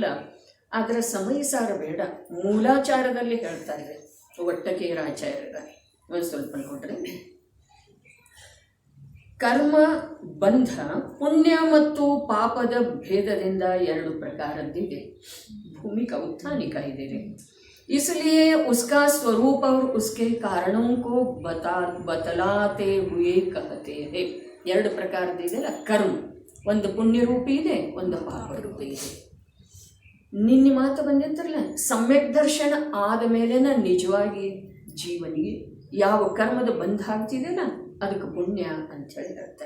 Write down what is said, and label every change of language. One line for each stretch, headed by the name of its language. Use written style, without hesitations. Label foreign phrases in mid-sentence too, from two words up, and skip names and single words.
Kannada: ಆದರೆ ಸಮಯಸಾರ ಬೇಡ, ಮೂಲಾಚಾರದಲ್ಲಿ ಹೇಳ್ತಾ ಇದೆ. ಒಟ್ಟಕೇರಾಚಾರ್ಯರ ಒಂದು ಸ್ವಲ್ಪ ನೋಡ್ರಿ. ಕರ್ಮ ಬಂಧ ಪುಣ್ಯ ಮತ್ತು ಪಾಪದ ಭೇದದಿಂದ 2 ಪ್ರಕಾರದ್ದಿದೆ. ಭೂಮಿಕ उत्थानिका ಇದೆ.
Hindi: इसलिए उसका स्वरूप और उसके कारणों को बतलाते हुए कहते हैं.
Kannada: 2 ಪ್ರಕಾರದಿದೆಯಲ್ಲ ಕರ್ಮ, ಒಂದು ಪುಣ್ಯ ರೂಪಿ ಇದೆ, ಒಂದು ಪಾಪ ರೂಪಿ ಇದೆ. ನಿನ್ನೆ ಮಾತು ಬಂದಿತ್ತಲ್ಲ, ಸಮ್ಯಕ್ ದರ್ಶನ ಆದ ಮೇಲೆನ ನಿಜವಾಗಿ ಜೀವನಿಗೆ ಯಾವ ಕರ್ಮದ ಬಂಧ ಆಗ್ತಿದೆಯಲ್ಲ ಅದಕ್ಕೆ ಪುಣ್ಯ ಅಂಥೇಳಿ ಹೇಳ್ತಾರೆ.